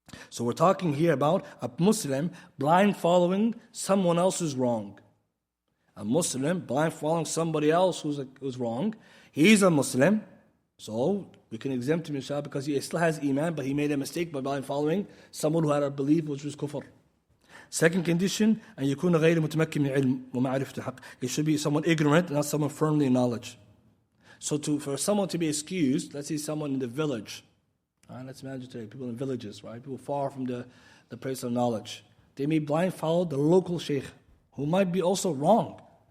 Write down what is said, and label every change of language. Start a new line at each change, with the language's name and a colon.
English: So we're talking here about a Muslim blind following someone else who's wrong. A Muslim blind following somebody else who's wrong. He's a Muslim, so we can exempt him inshallah because he still has Iman, but he made a mistake by blind following someone who had a belief which was kufr. Second condition,
Arabic: أن يكون غير متمكن من علم ومعرفة الحق.
English: It should be someone ignorant, not someone firmly in knowledge. So for someone to be excused, let's say someone in the village. Right, let's imagine today, people in villages, right? People far from the place of knowledge. They may blind follow the local sheikh, who might be also wrong.